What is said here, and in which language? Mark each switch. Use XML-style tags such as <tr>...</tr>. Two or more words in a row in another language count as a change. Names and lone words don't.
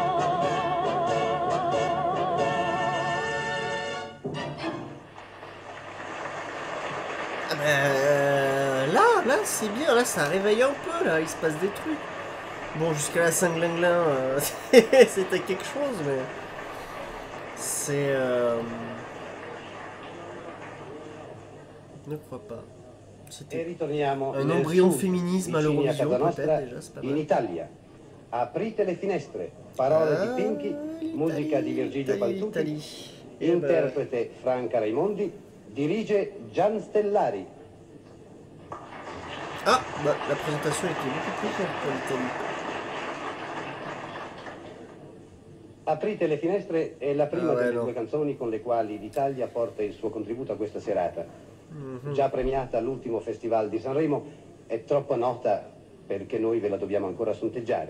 <fr>Ah ben, là c'est bien, là ça réveille un peu, là il se passe des trucs. Bon, jusqu'à la Saint-Glinglin, c'était quelque chose, mais c'est... Ne crois pas.</fr> <it>E</it> <fr>C'était</fr> <it>ritorniamo</it> <fr>un</fr> <it>nel</it> <fr>embryon de</fr> <it>sud,</it> <fr>féminisme à</fr> <it>vicini a</it> <fr>l'Eurovision,</fr> <it>casa</it> <fr>peut-être</fr> <it>nostra,</it> <fr>déjà, c'est pas</fr> <it>in</it> <fr>mal.</fr> <it>Italia. Aprite le finestre, parole di Pinky, musica di Virgilio Paltucci, interprete Franca Raimondi, dirige Gian Stellari.</it> <fr>Ah, bah la présentation était beaucoup plus courte pour l'Italie.</fr> <it>Aprite le finestre è la prima delle no. due canzoni con le quali l'Italia porta il suo contributo a questa serata. Già premiata all'ultimo Festival di Sanremo, è troppo nota perché noi ve la dobbiamo ancora sonteggiare.</it>